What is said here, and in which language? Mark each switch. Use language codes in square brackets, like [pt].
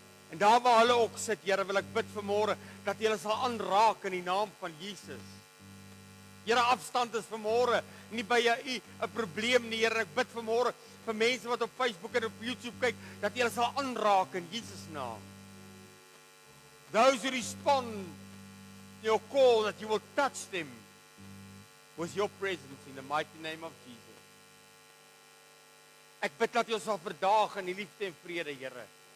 [af] En daar waar hulle ook sit, Here, wil ek bid vanmôre dat jy hulle sal aanraak in die naam van Jesus. Here, afstand is vanmôre nie by u 'n probleem nie, Here. Ek bid vanmôre vir mense wat op Facebook en op YouTube kyk, dat jy hulle sal aanraak in Jesus naam. [en] Those who respond to your call, that you will touch them with your presence in the mighty name of Jesus. [af] Ek bid dat jy ons sal verdaag in die liefde en vrede, Here.